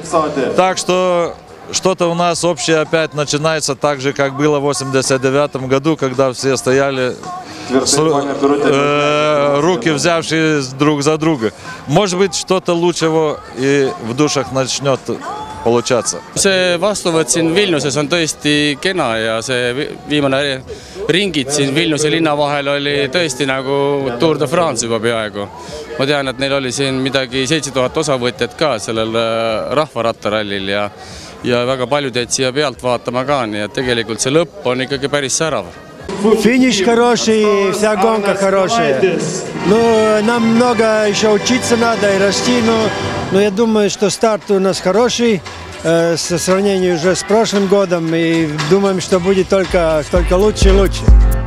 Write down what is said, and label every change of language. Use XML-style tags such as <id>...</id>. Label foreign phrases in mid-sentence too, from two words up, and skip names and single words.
<ru>Так что что-то у нас общее опять начинается так же, как было в 1989 году, когда все стояли руки взявшие друг за друга. Может быть, что-то лучшего и в душах начнет получаться.</ru> <et>See vastuvõtt siin Vilniuses on tõesti kena ja see viimane ringid siin Vilniuse linna vahel oli tõesti nagu Tour de France juba peaaegu. Ma tean, et neil oli siin midagi 7000 osavõtjat ka sellel rahvarattarallil ja väga paljud jäid siia pealt vaatama ka, nii et tegelikult see lõpp on ikkagi päris särav.</et> <ru>Финиш хороший, вся гонка хорошая. Ну, нам много еще учиться надо и расти, но я думаю, что старт у нас хороший по сравнению уже с прошлым годом, и думаем, что будет только лучше и лучше.</ru>